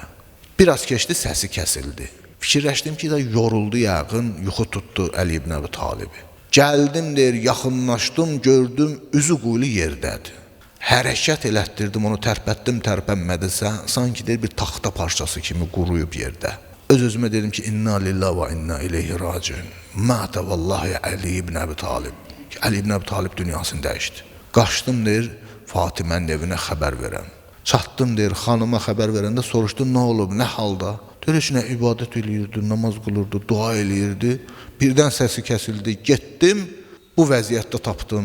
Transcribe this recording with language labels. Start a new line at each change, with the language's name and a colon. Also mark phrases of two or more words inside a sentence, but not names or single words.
Azerbaijani: Biraz keçdi, səsi kəsildi. Fikirləşdim ki, yoruldu yəqin, yuxu tutdu Əli ibn Əbi Talibi. Gəldim, deyir, yaxınlaşdım, gördüm, üzü quyulu yerdədir. Hərəkət elətdirdim, onu tərpətdim, tərpənmədi, sanki deyir, bir taxta parçası kimi quruyub yerdə. Öz-özümə dedim ki,
Arabic: إنا لله و إنا إليه راجعون. مات والله
Azerbaijani: Əli ibn Əbi Talib. Əli ibn Əbi Talib dünyasını dəyişdi. Qaçdım, deyir, Fatimənin evinə xəbər verəm. Çatdım, deyir, xanıma xəbər verəndə soruşdum, nə olub, nə halda? Deyir, içinə ibadət eləyirdi, namaz qılırdı, dua eləyirdi. Birdən səsi kəsildi, getdim, bu vəziyyətdə tapdım.